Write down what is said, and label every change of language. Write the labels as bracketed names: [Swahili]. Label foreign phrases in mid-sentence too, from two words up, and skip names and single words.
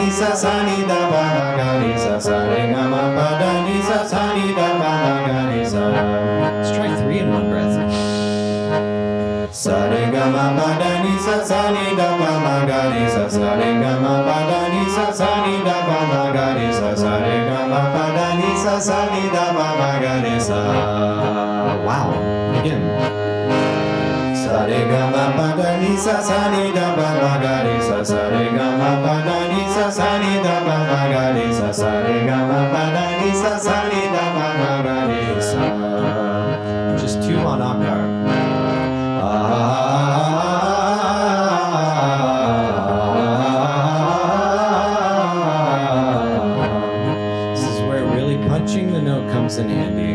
[English] sa sa ni da pa ma ga re sa sa re ga ma pa da ni sa sa ni da pa ma ga re sa. Let's try 3 in one breath. Sa re ga ma pa da ni sa sa ni da pa ma ga re sa sa re ga ma pa da ni sa sa ni da pa ma ga re sa sa re ga ma pa da ni sa sa ni da pa ma ga re sa. Wow. Again. Sa re ga ma pa da ni sa sa ni da pa ma ga re sa sa re ga ma pa da ni sa sa ni da pa ma ga re sa sa re ga ma pa da ni sa sa ni da pa ma ga re sa. Just 2 on akar. This is where really punching the note comes in handy.